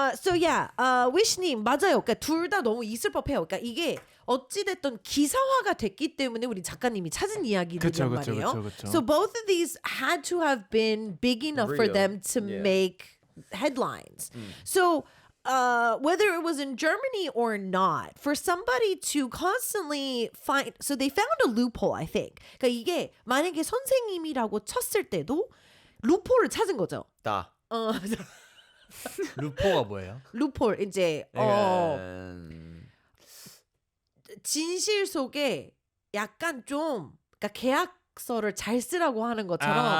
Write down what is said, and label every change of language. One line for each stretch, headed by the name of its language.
English: So yeah,
Korean: 위시님 맞아요. 그러니까 둘 다 너무 있을 법해요. 그러니까 이게 어찌됐든 기사화가 됐기 때문에 우리 작가님이 찾은 이야기들이란 말이에요. 그쵸.
English: So both of these had to have been big enough for Real. them to Yeah. make headlines. So whether it was in Germany or not, for somebody to constantly find, so they found a loophole, I think.
Korean: 그러니까 이게 만약에 선생님이라고 쳤을 때도 루폴을 찾은 거죠. 다. 루포가 뭐예요? 루폴 이제 약간 진실 속에 약간 좀 그러니까 계약서를 잘 쓰라고 하는 것처럼